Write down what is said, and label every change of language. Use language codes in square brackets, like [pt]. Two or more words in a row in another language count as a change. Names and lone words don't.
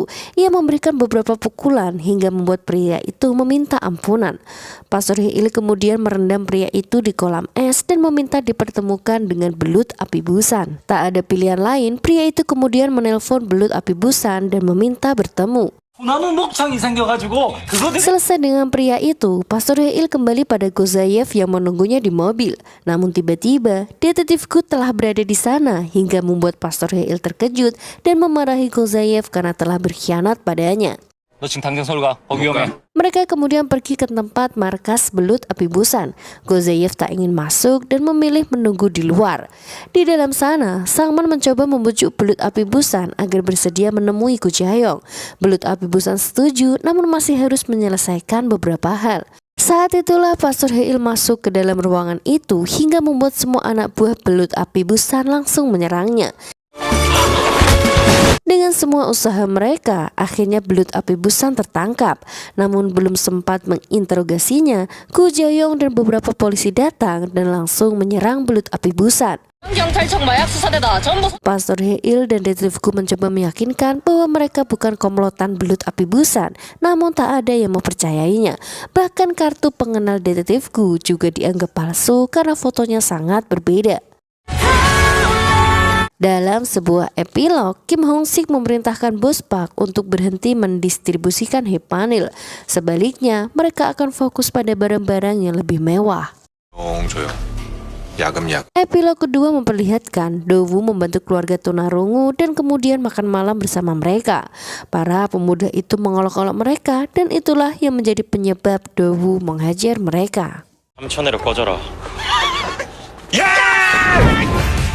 [id] Ia memberikan beberapa pukulan hingga membuat pria itu meminta ampunan. Pastor Heil kemudian merendam pria itu di kolam es dan meminta dipertemukan dengan belut api busan. Tak ada pilihan lain, pria itu kemudian menelpon belut api busan dan meminta bertemu. [ko] 나무 목창이 생겨가지고 그거 [id] Selesai dengan pria itu, Pastor Heil kembali pada Gozayev yang menunggunya di mobil. Namun tiba-tiba, detektifku telah berada di sana hingga membuat Pastor Heil terkejut dan memarahi Gozayev karena telah berkhianat padanya. [ko] 너 지금 당장 서울 가. 거기 위험해. [id] Mereka kemudian pergi ke tempat markas belut api busan. Gozayev tak ingin masuk dan memilih menunggu di luar. Di dalam sana, Sangman mencoba membujuk belut api busan agar bersedia menemui Ko Jae-yong. Belut api busan setuju, namun masih harus menyelesaikan beberapa hal. Saat itulah Pastor Heil masuk ke dalam ruangan itu hingga membuat semua anak buah belut api busan langsung menyerangnya. Dengan semua usaha mereka, akhirnya belut api busan tertangkap. Namun belum sempat menginterogasinya, Ko Jae-yong dan beberapa polisi datang dan langsung menyerang belut api busan. [ko] 경찰청 마약 수사대다 전부 [id] Pastor Heil dan detektifku mencoba meyakinkan bahwa mereka bukan komplotan belut api busan, namun tak ada yang mempercayainya. Bahkan kartu pengenal detektifku juga dianggap palsu karena fotonya sangat berbeda. Dalam sebuah epilog, Kim Hong-sik memerintahkan bos Park untuk berhenti mendistribusikan Haepanil. Sebaliknya, mereka akan fokus pada barang-barang yang lebih mewah. [ko] 조용. 야금야금. [id] Epilog kedua memperlihatkan Do-woo membantu keluarga tunarungu dan kemudian makan malam bersama mereka. Para pemuda itu mengolok-olok mereka dan itulah yang menjadi penyebab Do-woo menghajar mereka. [ko] 삼천회로 꺼져라. 야!